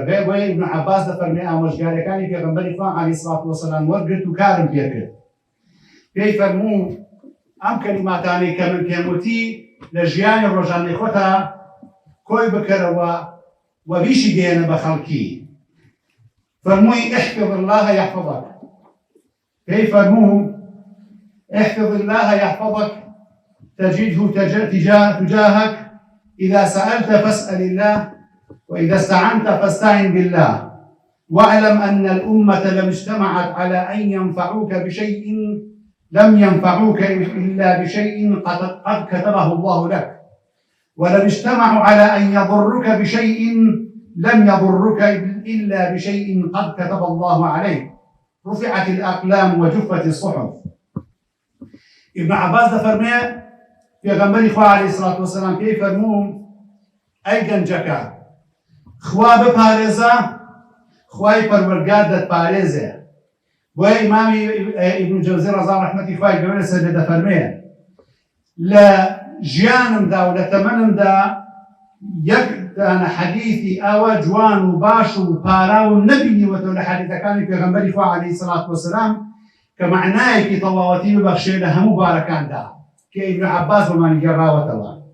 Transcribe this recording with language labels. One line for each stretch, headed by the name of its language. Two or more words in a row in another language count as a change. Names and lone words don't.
Central Kurdish: بۆیە ئیبن عەباس دەفەرمێ ئامۆژگاریەکانی پێغەمبەری خوا
Arabic: عەلەیهی سەڵات وەسەلام
Central Kurdish: وەرگرت و کارم پێ کرد. پێی فەرموو ئەم کەلیماتانەی کە من پێم وتی لە ژیانی ڕۆژانەی خۆتا کۆی بکەرەوە و بیشی دێنە بە خەڵکی.
Arabic: فەرمووی احفظ الله يحفظك.
Central Kurdish: پێی فەرموو
Arabic: احفظ الله يحفظك تجده تجاهك، إذا سألت فاسأل الله، وإذا استعنت فاستعن بالله، واعلم أن الأمة لم اجتمعت على أن ينفعوك بشيء لم ينفعوك إلا بشيء قد كتبه الله لك، ولم اجتمعوا على أن يضرك بشيء لم يضرك إلا بشيء قد كتب الله عليك، رفعت الأقلام وجفت الصحف.
Central Kurdish: ابن عباس دەفەرمێ پێغەمبەری خوا
Arabic: عەلەیهی سەڵات وەسەلام
Central Kurdish: پێی فەرموو ئەی گەنجەکە، خوا بپارێزە، خوای پەروەردگار دەتپارێزێ. بۆیە ئیمامی ئیبن جەوزی ڕەزا ڕەحمەتی خوای گەورە لەسەر لێ دەفەرمێ لە ژیانمدا و لە تەمەنمدا یەک دانە حەدیثی ئەوە جوان و باش و پارا و نەبینیوەتەوە لە حەدیثەکانی پێغەمبەری خوا
Arabic: عەلەیهی سەڵات وەسەلام
Central Kurdish: کە معنایەکی تەواوەتی ببەخشێ لە هەموو بارەکاندا کە ئیبن عەباس بەمانی گێڕاوەتەوە.